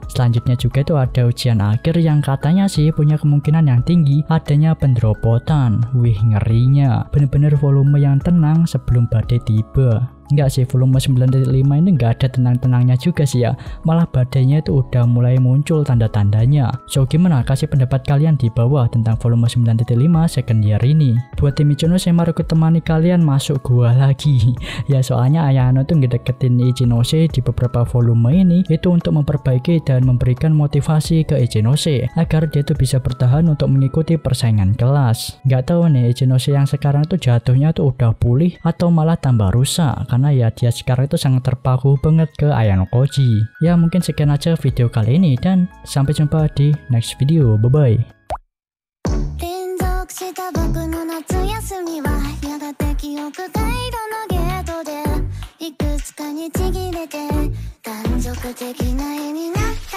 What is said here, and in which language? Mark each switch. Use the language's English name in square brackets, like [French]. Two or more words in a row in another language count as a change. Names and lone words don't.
[Indonesian] Selanjutnya juga itu ada ujian akhir yang katanya sih punya kemungkinan yang tinggi adanya pendropotan. Wih, ngerinya. Bener-bener volume yang tenang sebelum badai tiba. Enggak sih, volume 9.5 ini enggak ada tenang-tenangnya juga sih ya. Malah badainya itu udah mulai muncul tanda-tandanya. So gimana, kasih pendapat kalian di bawah tentang volume 9.5 [English] second year [Indonesian] ini. Buat tim Ichinose, mari aku temani kalian masuk gua lagi. Ya soalnya Ayano tuh ngedeketin Ichinose di beberapa volume ini itu untuk memperbaiki dan memberikan motivasi ke Ichinose agar dia tuh bisa bertahan untuk mengikuti persaingan kelas. Nggak tahu nih Ichinose yang sekarang tuh jatuhnya tuh udah pulih atau malah tambah rusak, karena ya dia sekarang itu sangat terpaku banget ke Ayano Koji. Ya mungkin sekian aja video kali ini dan sampai jumpa di [English] next video. Bye bye. [Japanese] した僕の夏休みはやがて記憶回路のゲートでいくつかにちぎれて断続的な絵になる